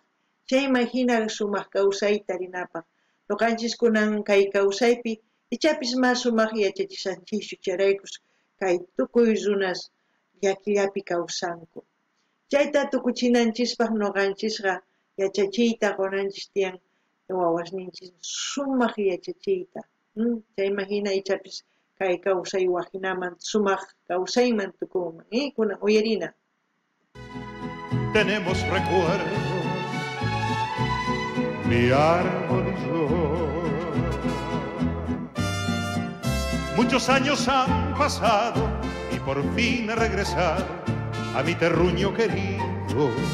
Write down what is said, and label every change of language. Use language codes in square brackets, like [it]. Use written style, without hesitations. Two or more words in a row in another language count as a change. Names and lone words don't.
[qu] Chayman hina sumaq kawsayta rinapaq. Noqanchis kunan kay kawsaypi ichapis mas sumaq yachachisanchishu, chayraykus kay tukuy runas llakillapi kawsanku. Chayta tukuchinanchispaq noqanchisqa yachachiyta qunanchis tiyan wawasninchis sumaq yachachiyta. Chayman hina ichapis kay kawsay waqinaman sumaq kawsayman tukunman. Kunan uyarina. [es] Tenemos recuerdos, mi árbol y yo. Muchos años han pasado y por fin he regresado a mi terruño querido.